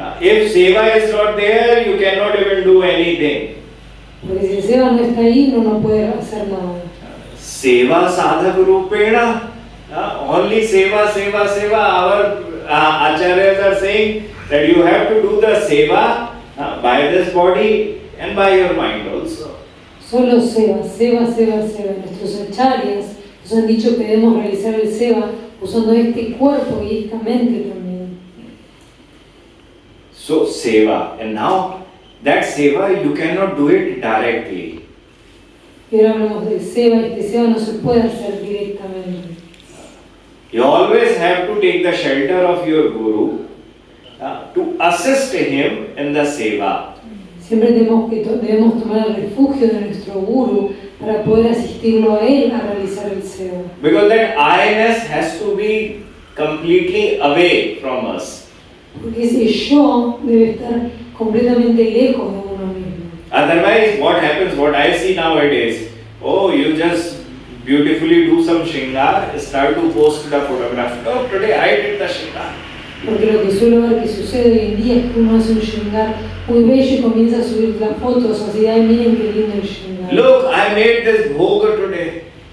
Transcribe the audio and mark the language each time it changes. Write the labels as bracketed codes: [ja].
[en] If seva is not there, you cannot even do anything. [es] Porque si el seva no está ahí, uno no puede hacer nada. [sa] Seva sadhak rupena. [en] Only seva. Our acharyas are saying that you have to do the seva by this body and by your mind also. [es] Solo seva. Nuestros acharyas nos han dicho que debemos realizar el seva usando este cuerpo y esta mente también. [en] So seva, and now that seva you cannot do it directly. [es] Y ahora hablamos del seva. Este seva no se puede hacer directamente. [en] You always have to take the shelter of your guru to assist him in the seva. [es] Siempre debemos tomar el refugio de nuestro guru para poder asistirlo a él a realizar el seva. [en] Because that I-ness has to be completely away from us. [es] Porque ese yo debe estar completamente lejos de uno mismo. [en] Otherwise, what happens, what I see nowadays, you just beautifully do some shringar, start to post the photograph. Oh, today I did the shringar. [es] Porque lo que suelo ver que sucede hoy en día es que uno hace un shringar muy bello y comienza a subir las fotos así, ay miren qué lindo el shringar. [en] Look, I made this bhoga today.